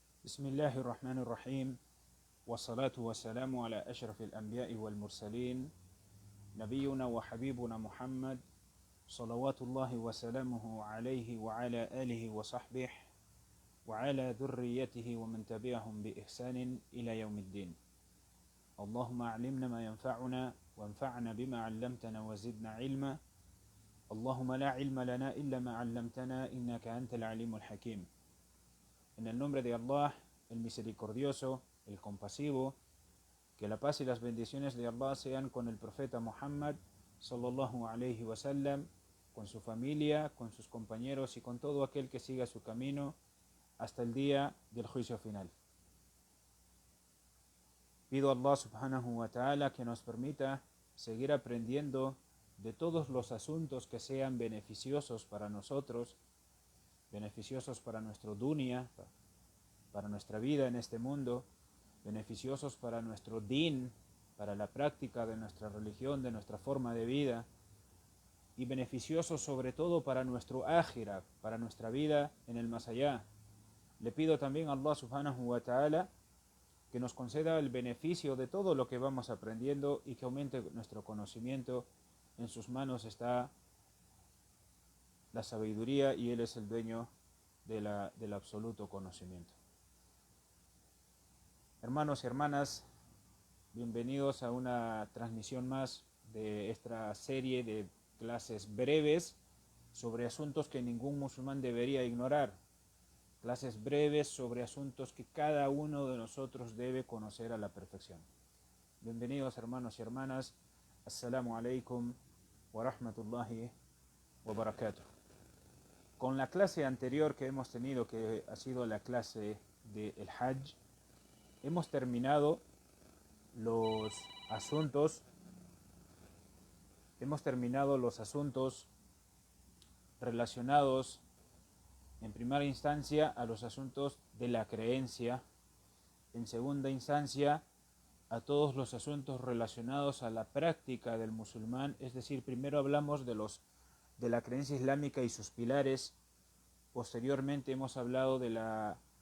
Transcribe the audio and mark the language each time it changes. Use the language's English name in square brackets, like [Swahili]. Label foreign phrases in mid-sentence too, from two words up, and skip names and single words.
[Arabic] بسم الله الرحمن الرحيم والصلاة والسلام على أشرف الأنبياء والمرسلين نبينا وحبيبنا محمد صلوات الله وسلامه عليه وعلى آله وصحبه وعلى ذريته ومن تبعهم بإحسان إلى يوم الدين. اللهم علمنا ما ينفعنا وانفعنا بما علمتنا وزدنا علما. اللهم لا علم لنا إلا ما علمتنا إنك أنت العليم الحكيم. [Spanish] En el nombre de Allah, el misericordioso, el compasivo, que la paz y las bendiciones de Allah sean con el profeta Muhammad [Arabic] صلى الله عليه وسلم, [Spanish] con su familia, con sus compañeros y con todo aquel que siga su camino hasta el día del juicio final. Pido a Allah [Arabic] سبحانه وتعالى [Spanish] que nos permita seguir aprendiendo de todos los asuntos que sean beneficiosos para nosotros, beneficiosos para nuestro dunya, para nuestra vida en este mundo, beneficiosos para nuestro din, para la práctica de nuestra religión, de nuestra forma de vida, y beneficiosos sobre todo para nuestro akhira, para nuestra vida en el más allá. Le pido también a Allah [Arabic] سبحانه وتعالى [Spanish] que nos conceda el beneficio de todo lo que vamos aprendiendo y que aumente nuestro conocimiento. En sus manos está la sabiduría y Él es el dueño del absoluto conocimiento. Hermanos y hermanas, bienvenidos a una transmisión más de esta serie de clases breves sobre asuntos que ningún musulmán debería ignorar. Clases breves sobre asuntos que cada uno de nosotros debe conocer a la perfección. Bienvenidos hermanos y hermanas. [Arabic] السلام عليكم ورحمة الله وبركاته. [Spanish] Con la clase anterior que hemos tenido, que ha sido la clase del Hajj, hemos terminado los asuntos relacionados en primera instancia a los asuntos de la creencia, en segunda instancia a todos los asuntos relacionados a la práctica del musulmán, es decir, primero hablamos de la creencia islámica y sus pilares, posteriormente hemos hablado del